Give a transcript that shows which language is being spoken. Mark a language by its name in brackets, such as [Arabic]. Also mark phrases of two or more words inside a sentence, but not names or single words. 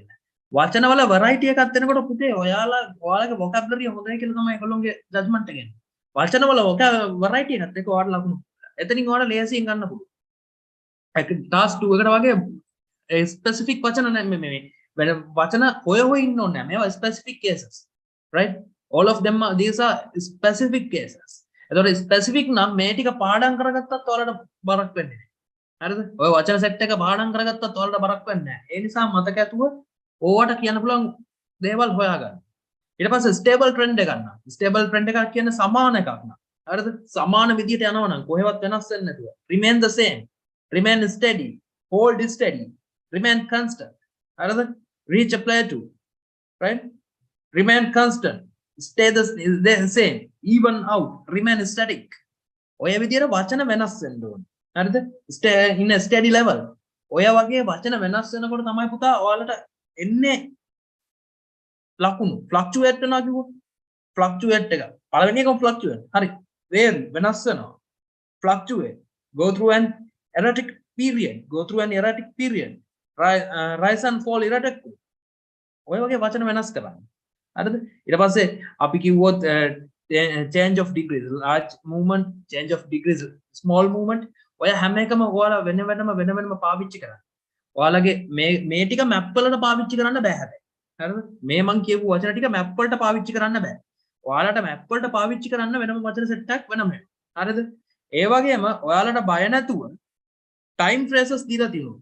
[Sinhala] වචන වල variety එකක් දෙනකොට පුතේ ඔයාලගේ vocabulary හොඳයි කියලා තමයි ඒගොල්ලෝගේ judgment එක එන්නේ. වචන වල variety එකක් එක ඔයාලට ලකුණු. එතනින් ඔයාලා ලේසියෙන් ගන්න පුළුවන්. task 2 එකට වගේ specific වචන මේ වෙන වචන හොය ඉන්න ඕනේ නැහැ. මේවා [English] specific cases. Right? All of them are these are specific cases. [Sinhala] එතකොට ස්පෙસિෆික් නම් මේ ටික පාඩම් කරගත්තත් ඔයාලට බරක් වෙන්නේ නැහැ. හරිද? ඔය වචන සෙට් එක පාඩම් කරගත්තත් ඔයාලට බරක් වෙන්නේ නැහැ. ඒ නිසා මතක ඇතුව ඕවට කියන්න පුළුවන් දේවල් හොයාගන්න. ඊට පස්සේ [English] stable trend [Sinhala] එක ගන්න. [English] stable trend [Sinhala] එකක් කියන්නේ සමාන එකක් න ะ. හරිද? සමාන විදියට යනවා නම් කොහෙවත් වෙනස් වෙන්නේ නැතුව. [English] remain the same, remain steady, hold steady, remain constant. හරිද? reach a plateau. Right? Remain constant. Stay the same, even out, remain static. [Sinhala] ඔය විදියට වචන වෙනස් වෙන්න ඕනේ. හරිද? [English] stay in a steady level. [Sinhala] ඔය වගේ වචන වෙනස් වෙනකොට තමයි පුතා ඔයාලට එන්නේ ලකුණු. fluctuate වෙනවා කිව්වොත් fluctuate එක. පළවෙනි එකම fluctuate. හරි. vary වෙනස් වෙනවා. fluctuate. [English] go through an erratic period. Go through an erratic period. Rise and fall erratically. [Sinhala] ඔය වගේ වචන වෙනස් කරන්න. හරිද? ඊට පස්සේ අපි කිව්වොත් [English] change of degrees, large movement, change of degrees, small movement. [Sinhala] ඔය හැම එකම ඔයාලා වෙන වෙනම පාවිච්චි කරන්න. ඔයාලගේ මේ ටික map වලට පාවිච්චි කරන්න බෑ හැබැයි. හරිද? මේ මං කියපු වචන ටික map වලට පාවිච්චි කරන්න බෑ. ඔයාලට map වලට පාවිච්චි කරන්න වෙනම වචන සෙට් එකක් වෙනම. හරිද? ඒ වගේම ඔයාලට බය නැතුව [English] time phrases [Sinhala] දීලා තියෙනවා.